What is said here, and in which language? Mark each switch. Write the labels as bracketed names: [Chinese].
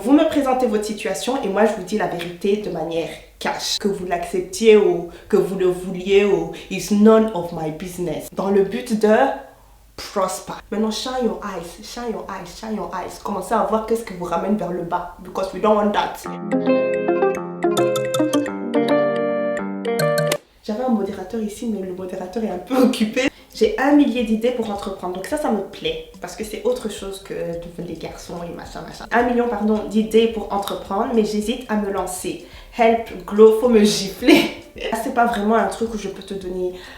[French] Vous me présentez votre situation et moi je vous dis la vérité de manière cash. Que vous l'acceptiez ou que vous le vouliez ou [English] it's none of my business. [French] Dans le but de prosper. Maintenant, [English] shine your eyes, shine your eyes, shine your eyes. [French] Commencez à voir qu'est-ce qui vous ramène vers le bas. [English] Because we don't want that. [French] J'avais un modérateur ici, mais le modérateur est un peu occupé. J'ai 1 millier d'idées pour entreprendre. Donc ça me plaît. Parce que c'est autre chose que les garçons et machin, machin. 1 million, pardon, d'idées pour entreprendre, mais j'hésite à me lancer. [English] Help, glow, [French] faut me gifler. C'est pas vraiment un truc où je peux te donner...